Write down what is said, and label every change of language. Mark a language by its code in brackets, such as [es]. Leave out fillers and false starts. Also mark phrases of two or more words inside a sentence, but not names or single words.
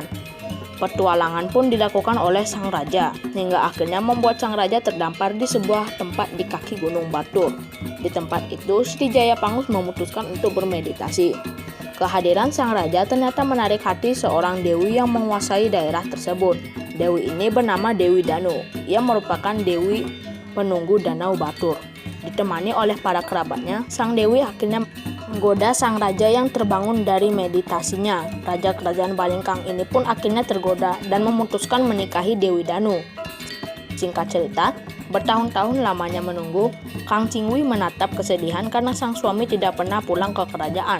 [id] Petualangan pun dilakukan oleh sang raja, hingga akhirnya membuat sang raja terdampar di sebuah tempat di kaki Gunung Batur. Di tempat itu, Sri Jayapangus memutuskan untuk bermeditasi. Kehadiran sang raja ternyata menarik hati seorang dewi yang menguasai daerah tersebut. Dewi ini bernama Dewi Danu, yang merupakan dewi penunggu Danau Batur. Ditemani oleh para kerabatnya, sang dewi akhirnya menggoda sang raja yang terbangun dari meditasinya. Raja kerajaan Balingkang ini pun akhirnya tergoda dan memutuskan menikahi Dewi Danu. Singkat cerita, bertahun-tahun lamanya menunggu, Kang Chingwi menatap kesedihan karena sang suami tidak pernah pulang ke kerajaan.